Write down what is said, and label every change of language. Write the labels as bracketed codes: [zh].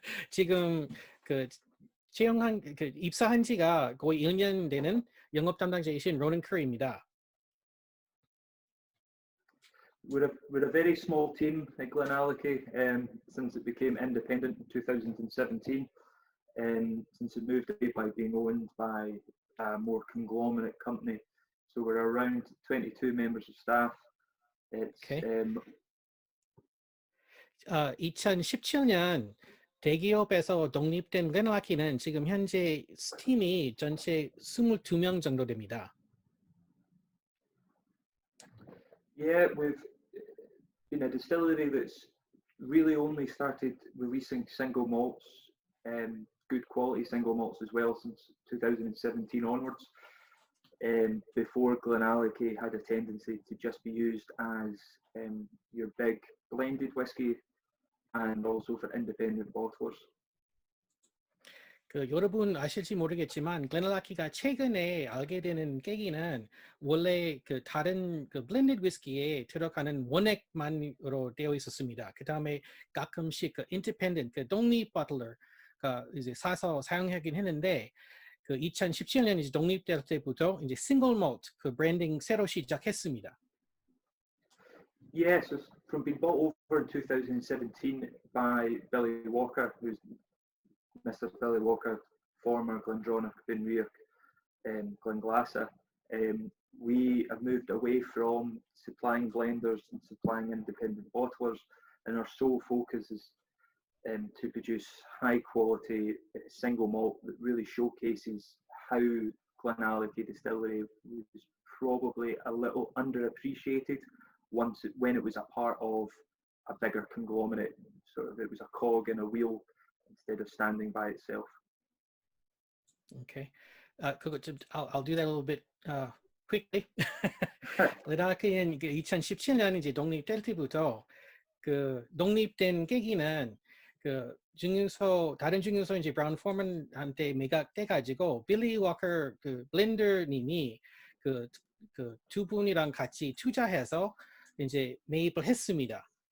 [ko] 지금 그 채용한 그 입사한 지가 거의 1년 되는 영업 담당자이신 로난 Currie입니다. [en] We're a very small team at GlenAllachie since it became independent in 2017. Since it moved away by being owned by a more conglomerate company. So we're around 22 members of staff. It's, okay. [ko] 2017년 대기업에서 독립된 글렌알라키는 지금 현재 팀이 전체 22명 정도 됩니다. [en] Yeah, we've been a distillery that's really only started releasing single malts, good quality single malts as well, since 2017 onwards. Before GlenAllachie had a tendency to just be used as your big blended whiskey and also for independent bottlers. [ko] 그 여러분 아실지 모르겠지만 글렌알라키가 최근에 알게 되는 계기는 원래 그 다른 그 블렌디드 위스키에 들어가는 원액만으로 되어 있었습니다. 그 다음에 가끔씩 그 인디펜던트 그 독립 버틀러가 이제 사서 사용하긴 했는데, 그 2017년 이제 독립될 때부터 이제 싱글 몰트 그 브랜딩 새로 시작했습니다. [en] Yes, from being bought over in 2017 by Billy Walker, who's Mr. Billy Walker, former Glendronach, Benriach, Glenglassaugh. We have moved away from supplying blenders and supplying independent bottlers, and our sole focus is to produce high quality single malt that really showcases how GlenAllachie Distillery was probably a little underappreciated when it was a part of a bigger conglomerate. Sort of, it was a cog in a wheel instead of standing by itself. Okay, I'll do that a little bit quickly. [ko] 글렌알라키는 2017년 이제 독립될 때부터 그 독립된 계기는 그 증류소 다른 증류소 이제 브라운 포먼한테 매각돼 가지고 빌리 워커 그 블렌더님이 그 두 분이랑 같이 투자해서 이제 매입을 했습니다.